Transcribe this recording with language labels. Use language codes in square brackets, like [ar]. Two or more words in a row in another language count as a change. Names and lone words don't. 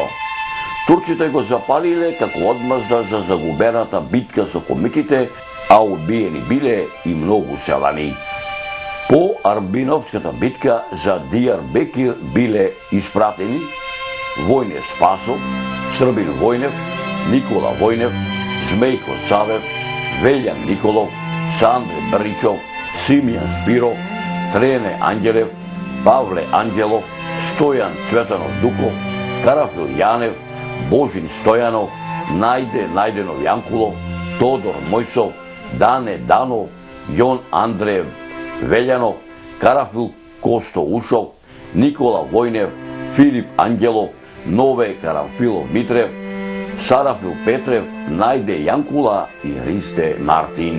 [mk] Турците го запалиле како одмазда за загубената битка со комитите, а убиени биле и многу селани. По Арбиновската битка за Дијарбекир биле испратени Војне Спасов, Србин Војнев, Никола Војнев, Змејко Савев, Велјан Николов, Сандре Бричов, Симјан Спиров, Трене Анđелев, Павле Анđелов, Стојан Цветанов Дуков, Карафил Јанев, Божин Стојанов, Најде Најденов Јанкулов, Тодор Мојсов, Дане Данов, Јон Андреев Велјанов, Карафил Косто Ушов, Никола Војнев, Филип Анđелов, Нове Карамфилов Митрев, Сарафил Петрев, Најде Јанкула и Ристе Мартин.